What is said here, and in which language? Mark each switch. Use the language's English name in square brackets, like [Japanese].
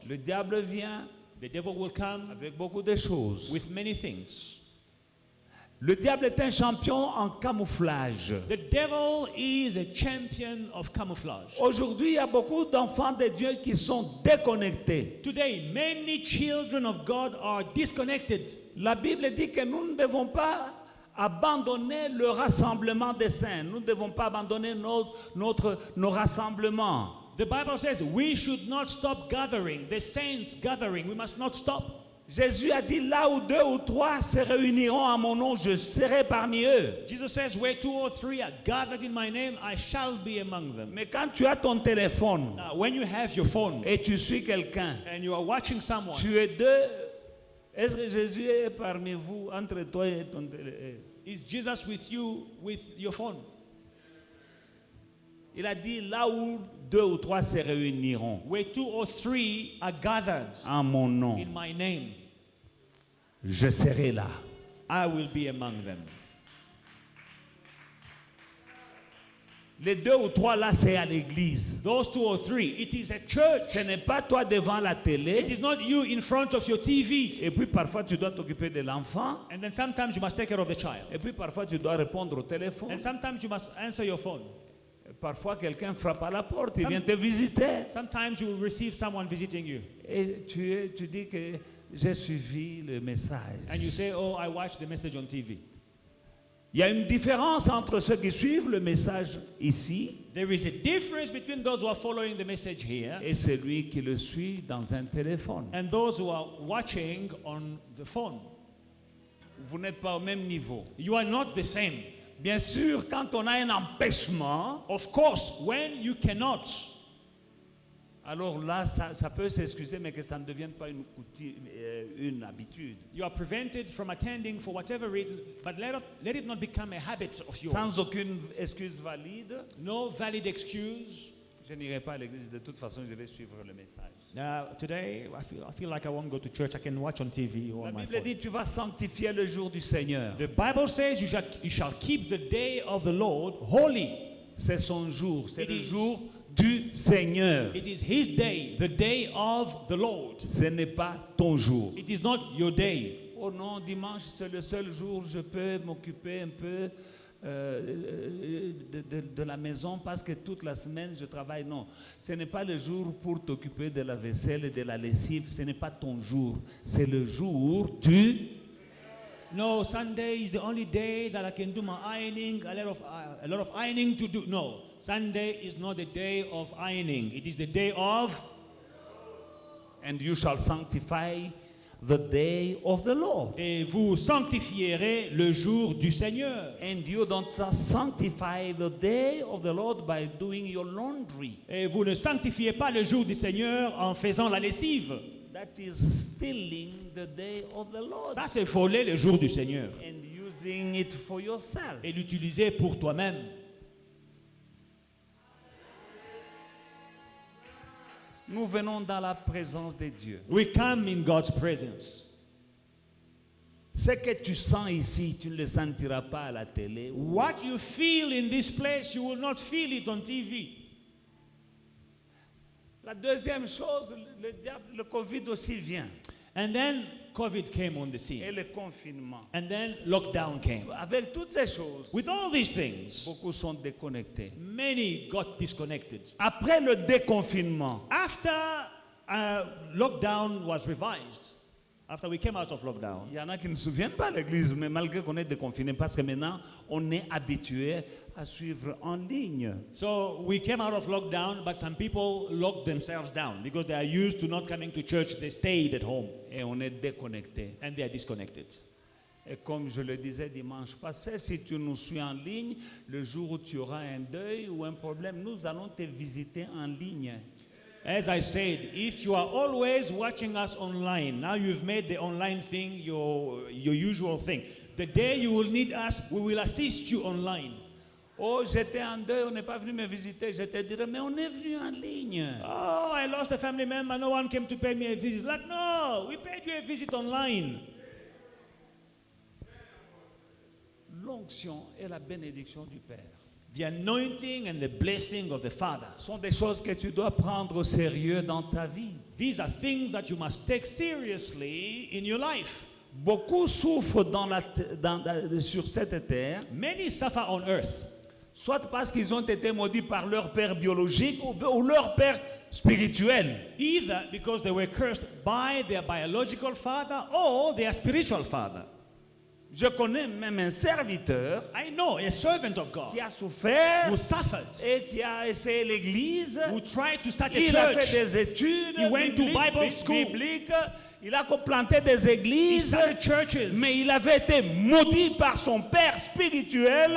[French] Le diable vient [English] The devil will come [French] avec beaucoup de choses. [English] with many things. [French] Le diable est un champion en camouflage. [English] The devil is a champion of camouflage. [French] Aujourd'hui, il y a beaucoup d'enfants de Dieu qui sont déconnectés. [English] Today, many children of God are disconnected. [French] La Bible dit que nous ne devons pas abandonner le rassemblement des saints. Nous ne devons pas abandonner nos rassemblements. [English] The Bible says we should not stop gathering, the saints gathering. We must not stop. [French] Jésus a dit, là où 2 ou 3 se réuniront à mon nom, je serai parmi eux. [English] Jesus says, where 2 or 3 are gathered in my name, I shall be among them. [French] Mais quand tu as ton téléphone [English] Now, when you have your phone [French] et tu suis quelqu'un, [English] and you are watching someone, [French] tu es deux. Est-ce que Jésus est parmi vous, entre toi et ton téléphone? [English] is Jesus with you with your phone? [French] Il a dit, là où 2 ou 3 se réuniront [English] Where 2 or 3 are gathered [French] en mon nom, [English] in my name, [French] je serai là. [English] I will be among them. [French] Les 2 ou 3 là, c'est à l'église. [English] Those 2 or 3, it is a church. [French] Ce n'est pas toi devant la [English] It [French] télé. [English] is not you in front of your TV. [French] Et puis parfois tu dois t'occuper de l'enfant. [English] And then sometimes you must take care of the child. [French] Et puis parfois tu dois répondre au téléphone. [English] And sometimes you must answer your phone. [French] Et parfois quelqu'un frappe à la porte, il vient te visiter. [English] Sometimes you will receive someone visiting you. [French] Et tu dis que j'ai suivi le message. [English] And you say, oh, I watched the message on TV. [French] Il y a une différence entre ceux qui suivent le message ici [English] There is a difference between those who are following the message here [French] et celui qui le suit dans un téléphone. [English] and those who are watching on the phone. [French] Vous n'êtes pas au même niveau. [English] You are not the same. [French] Bien sûr, quand on a un empêchement, [English] Of course, when you cannot, [French] alors là, ça peut s'excuser, mais que ça ne devienne pas une une habitude. [English] you are prevented from attending for whatever reason, but let it not become a habit of yours. [French] Sans aucune excuse valide, [English] No valid excuse. [French] je n'irai pas à l'église. De toute façon, je vais suivre le message. [English] Today, I feel like I won't go to church. I can watch on TV or [French] La [English] on my [French] Bible [English] phone. [French] dit, tu vas sanctifier le jour du Seigneur. [English] The Bible says you shall keep the day of the Lord holy. [French] C'est son jour, c'est [English] It [French] le [English] is. [French] jour du Seigneur. [English] It is His day, the day of the Lord. [French] Ce n'est pas ton jour. [English] It is not your day. [French] Oh non, dimanche, c'est le seul jour où je peux m'occuper un peu de la maison parce que toute la semaine je travaille. Non, ce n'est pas le jour pour t'occuper de la vaisselle et de la lessive. Ce n'est pas ton jour. C'est le jour du... [English] No, Sunday is the only day that I can do my ironing. A lot of ironing to do. No, Sunday is not the day of ironing. It is the day of. And you shall sanctify the day of the Lord. [French] Et vous sanctifierez le jour du Seigneur. [English] And you don't sanctify the day of the Lord by doing your laundry. [French] Et vous ne sanctifiez pas le jour du Seigneur en faisant la lessive. [English] That is stealing the day of the Lord [French] Ça, c'est voler le jour du Seigneur [English] and using it for yourself. [French] et l'utiliser pour toi-même. Nous venons dans la présence de Dieu. [English] We come in God's presence. [French] Ce que tu sens ici, tu ne le sentiras pas à la télé. [English] What you feel in this place, you will not feel it on TV. [French] La deuxième chose, le diable, le Covid aussi vient. [English] And then COVID came on the [French] Et [English] scene. [French] le confinement. [English] And then lockdown came. [French] Avec toutes ces choses, [English] With all these things, [French] beaucoup sont déconnectés. [English] many got disconnected. [French] Après le déconfinement, [English] After lockdown was revised, after we came out of lockdown, [French] il y en a qui ne se souviennent pas de l'église, mais malgré qu'on est déconfiné, parce que maintenant, on est habitué à suivre en ligne. [English] so we came out of lockdown, but some people locked themselves down because they are used to not coming to church. They stayed at home [French] Et on est déconnecté. [English] and they are disconnected. [French] Et comme je le disais dimanche passé, si tu nous suis en ligne, le jour où tu auras un deuil ou un problème, nous allons te visiter en ligne. [English] As I said, if you are always watching us online, now you've made the online thing your usual thing. The day you will need us, we will assist you online. [French] Oh, j'étais en deuil, on n'est pas venu me visiter. Je te dirais, mais on est venu en ligne. [English] Oh, I lost a family member, no one came to pay me a visit. Like, no, we paid you a visit online. [French] L'onction et la bénédiction du Père [English] The anointing and the blessing of the Father. [French] sont des choses que tu dois prendre au sérieux dans ta vie. [English] These are things that you must take seriously in your life. [French] Beaucoup souffrent sur cette terre, [English] Many suffer on earth, [French] soit parce qu'ils ont été maudits par leur père biologique ou leur père spirituel. [English] either because they were cursed by their biological father or their spiritual father. [French] Je connais même un serviteur [English] I know a servant of God [French] qui a souffert [English] who suffered, [French] et qui a essayé l'église. [English] who tried to start a [French] Il a fait [English] church. [French] des études [English] He went to Bible school. [French] bibliques. Il a planté des [English] He [French] églises. [English] started churches, [French] Mais il avait été maudit par son père spirituel